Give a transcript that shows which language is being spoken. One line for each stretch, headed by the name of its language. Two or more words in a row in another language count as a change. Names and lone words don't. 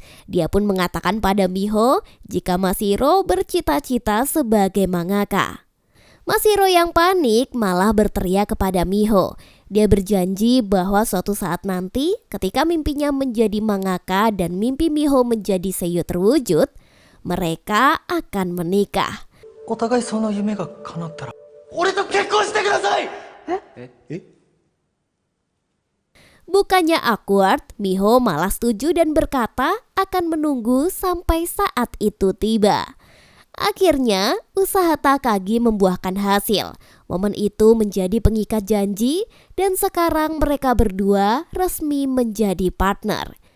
Indonesian: Dia pun mengatakan pada Miho jika Mashiro bercita-cita sebagai mangaka. Mashiro yang panik malah berteriak kepada Miho. Dia berjanji bahwa suatu saat nanti ketika mimpinya menjadi mangaka dan mimpi Miho menjadi seiyuu terwujud, mereka akan menikah.
Japanese: お互いその夢が叶ったら俺と結婚してください。え？
Indonesian: Bukannya awkward, Miho malah setuju dan berkata akan menunggu sampai saat itu tiba. Akhirnya, usaha Takagi membuahkan hasil. Momen itu menjadi pengikat janji dan sekarang mereka berdua resmi menjadi partner.